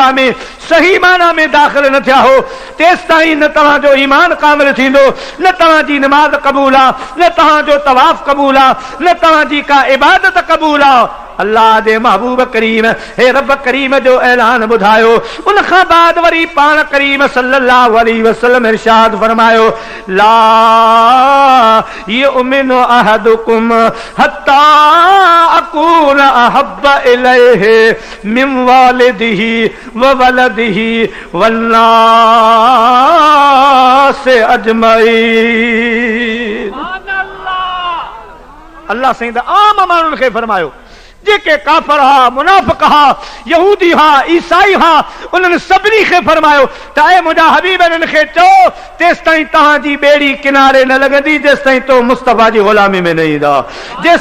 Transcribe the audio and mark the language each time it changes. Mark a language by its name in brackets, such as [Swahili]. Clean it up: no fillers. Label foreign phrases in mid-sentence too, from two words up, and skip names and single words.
[Sindhi] में सही माना में दाख़िल न थिया हो तेसि ताईं न तव्हांजो ईमान कामिल थींदो न तव्हांजी नमाज़ क़बूल आहे न तव्हांजो तवाफ़ क़बूल आहे न तव्हांजी का इबादत क़बूल आहे अल्लाह दे महबूब करीम हे रब करीम जो ऐलान ॿुधायो उन खां बाद वरी पाण करीम [Arabic] صلى الله عليه وسلم [Sindhi] इरशाद फरमायो [Arabic] لا يؤمن أحدكم حتى أكون أحب إليه من والده وولده والناس [Sindhi] अजमईन अल्लाह साईं त आम माण्हुनि खे फरमायो जेके काफ़िर हा मुनाफ़िक़ हा यहूदी हा ईसाई हा उन्हनि सभिनी खे फरमायो त ऐ मुंहिंजा हबीब इन्हनि खे चओ तेसि ताईं तव्हांजी ॿेड़ी किनारे न लॻंदी जेसि ताईं तो मुस्तफ़ा जी ग़ुलामी में न ईंदा जेसि